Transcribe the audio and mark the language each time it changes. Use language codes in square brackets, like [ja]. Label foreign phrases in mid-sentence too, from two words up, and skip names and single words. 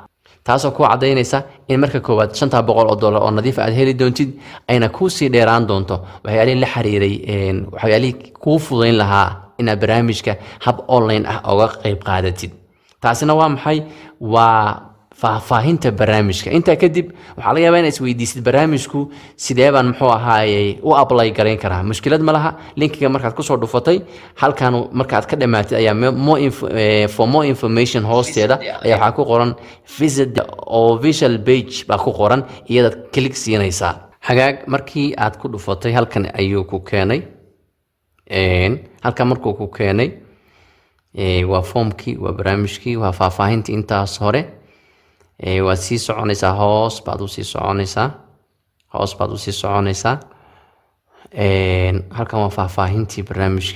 [so] taasoo ku cadaynaysa in marka koowaad $500 oo nadiif aad heli doontid, ayna ku sii dheeraan doonto waxyaalihii la xiriiray waxyaalihii kuu fudayn lahaa inaad barnaamijka hab online uga qayb qaadatid. taasina waa maxay? waa faahfaahinta barnaamijka. Intaa kadib waxaa laga yaabaa inaad isweydiisid barnaamijku sidee baan muxuu ahaayey u apply garayn karaa. Mushkilad ma laha, linkiga markaad kusoo dhufatay halkan markaad ka dhamaatid ayaa [en] for more information [so] hoosteeda ayaa waxaa ku qoran [en] visit the official page [so] baa ku qoran, iyadaad click siinaysaa. Hagaag markii aad ku dhufatay halkan ayuu ku keenay, halkan markuu ku keenay waa formkii, waa barnaamijkii, waa faahfaahintii intaas hore. waad sii soconaysaa, hoos baad u sii soconaysaa, halkan waa faahfaahintii barnaamijka.